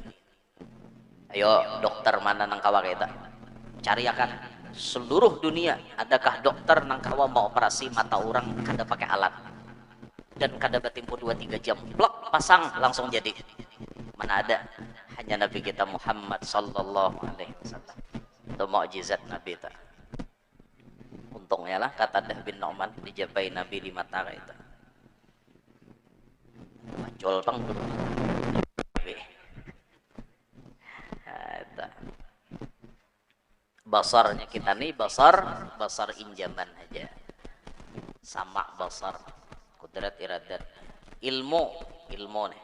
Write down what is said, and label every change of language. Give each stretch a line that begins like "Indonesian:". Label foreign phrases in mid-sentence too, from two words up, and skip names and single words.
Banjar: Ayo dokter mana nang kawa kita cariakan seluruh dunia, adakah dokter nang kawa mau operasi mata orang kada pakai alat dan kada batimpo 2-3 jam blok pasang langsung jadi? Mana ada, hanya Nabi kita Muhammad
Arabic: صلى الله عليه وسلم.
Banjar: Itu mukjizat Nabi ta. Untungnya lah Qatadah bin Nu'man dijabai Nabi di mata kita. Pacul pang dulu. Basarnya kita nih basar injaman aja, sama basar kudrat iradat ilmu nih.